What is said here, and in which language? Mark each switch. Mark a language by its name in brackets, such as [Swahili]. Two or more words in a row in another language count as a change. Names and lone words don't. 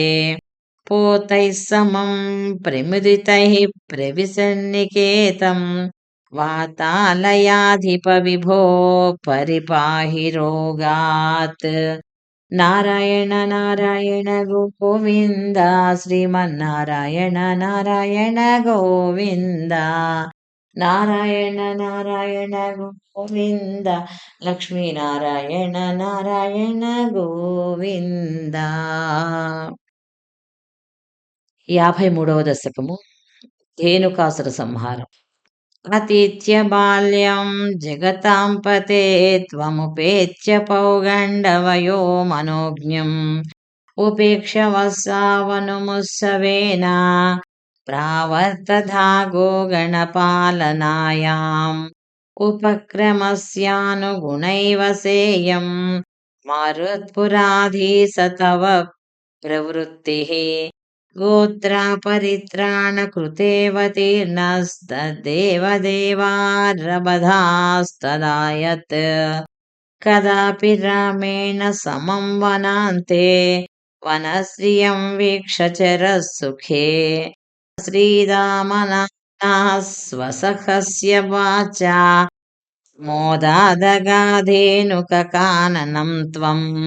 [Sanskrit] पोतैः समं प्रमुदितैः प्रविशन्निकेतं वातालयाधिपविभो परिपाहि रोगात् नारायण नारायण गोविन्द श्रीमन्नारायण नारायण गोविन्द नारायण नारायण गोविन्द लक्ष्मीनारायण नारायण गोविन्द [Telugu] 53వ దశకము ధేనుకాసుర సంహారం [Sanskrit] అతీత్య బాల్యం జగతాం పతే త్వముపేత్య పౌగండవయో మనోజ్ఞం ఉపేక్ష వత్సావనుముత్సవేన ప్రావర్తధాగో గణపాలనాయాం ఉపక్రమస్యానుగుణైవ సేయం మారుత్పురాధీశ తవ ప్రవృత్తిః गोत्रापरित्राणकृतेऽवतीर्णस्तद्देव देवारबधास्तदायत् कदापि रामेण समं वनान्ते वनश्रियं वीक्षचरः सुखे श्रीरामनाथः स्वसखस्य वाचा मोदादगाधेनुककाननं त्वम्